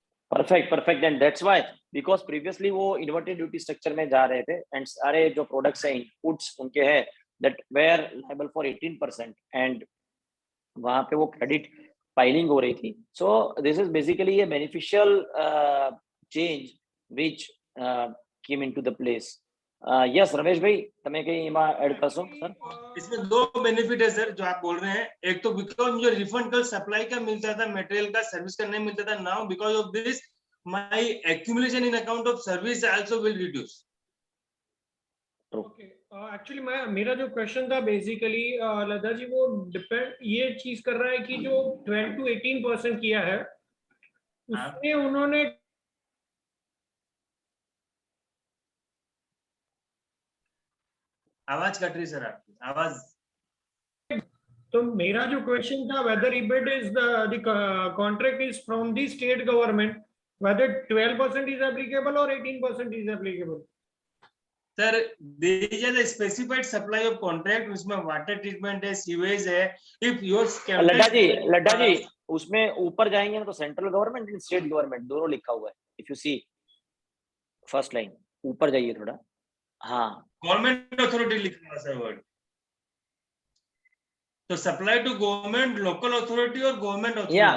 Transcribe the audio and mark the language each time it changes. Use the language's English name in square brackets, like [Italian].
[English] Perfect, and that's why, because previously [Hindi] वो inverted duty structure में जा रहे थे, [English] and [Hindi] सारे जो products हैं, inputs उनके हैं [English] that were liable for 18%, and [Hindi] वहाँ पे वो credit filing हो रही थी. [English] So this is basically a beneficial change which came into the place. [Gujarati] Yes Ramesh भाई, તમે કઈ એમાં એડ કરશો સર? [Hindi] इसमें दो बेनिफिट है सर जो आप बोल रहे हैं. एक तो बिकॉज मुझे रिफंड कल सप्लाई का मिलता था, मटेरियल का, सर्विस का नहीं मिलता था. [English] Now because of this my accumulation in account of service also will reduce. [Hindi] Okay, actually मेरा जो क्वेश्चन था बेसिकली लता जी, वो डिपेंड ये चीज कर रहा है कि जो 12 to 18% किया है उसमें उन्होंने आवाज कट रही सर आपकी आवाज. तो मेरा जो क्वेश्चन था, [English] Whether rebate is the contract is from the state government, whether 12% is applicable और 18% is applicable. Sir there is a specified supply of contract, [Hindi] उसमें वाटर ट्रीटमेंट है, सीवेज है. [English] if your [Hindi] लड्डा जी उसमें ऊपर जाएंगे ना तो central government and state government दोनों लिखा हुआ है. [English] if you see first line [Hindi] ऊपर जाइए थोड़ा. हाँ, गवर्नमेंट अथॉरिटी लिखा है सर वर्ड. [English] तो supply to government, local authority और government authority.